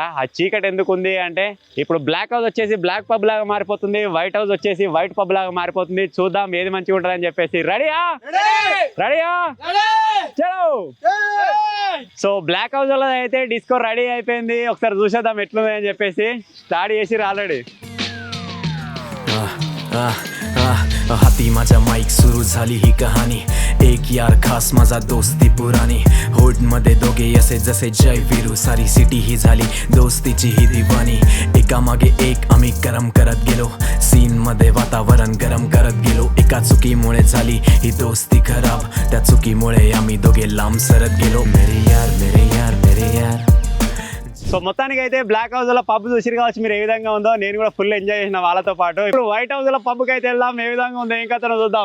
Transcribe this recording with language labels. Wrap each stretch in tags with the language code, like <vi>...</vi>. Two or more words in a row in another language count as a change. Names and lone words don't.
<te>ఆ చీకటి ఎందుకు ఉంది అంటే ఇప్పుడు బ్లాక్ హౌస్ వచ్చేసి బ్లాక్ పబ్ లాగా మారిపోతుంది, వైట్ హౌస్ వచ్చేసి వైట్ పబ్ లాగా మారిపోతుంది. చూద్దాం ఏది మంచిగా ఉంటుందని చెప్పేసి. రెడీయా? చలో. సో బ్లాక్ హౌస్ లో అయితే డిస్కో రెడీ అయిపోయింది. ఒకసారి చూసేద్దాం ఎట్లుంది అని చెప్పేసి. స్టార్ట్ చేసి ఆల్రెడీ.</te> <mr>हाती माझ्या माईक सुरू झाली ही कहाणी. एक यार खास माझा दोस्ती पुराणी. होड मध्ये दोघे असे जसे जय वीरू. सारी सिटी ही झाली दोस्तीची ही दिवाणी. एका मागे एक आम्ही गरम करत गेलो. सीन मध्ये वातावरण गरम करत गेलो. एका चुकीमुळे झाली ही दोस्ती खराब. त्या चुकीमुळे आम्ही दोघे लांब सरत गेलो.</mr> <hi>मेरे यार मेरे यार मेरे यार.</hi> <te>సో మొత్తానికి అయితే బ్లాక్ హౌస్ లో పబ్ చూసిరు కావచ్చు మీరు ఏ విధంగా ఉందో. నేను కూడా</te> <en>full enjoy</en> <te>చేసిన వాళ్ళతో పాటు. ఇప్పుడు వైట్ హౌస్ లో పబ్కి అయితే వెళ్దాం, ఏ విధంగా ఉందో ఇంకా చూద్దాం.</te>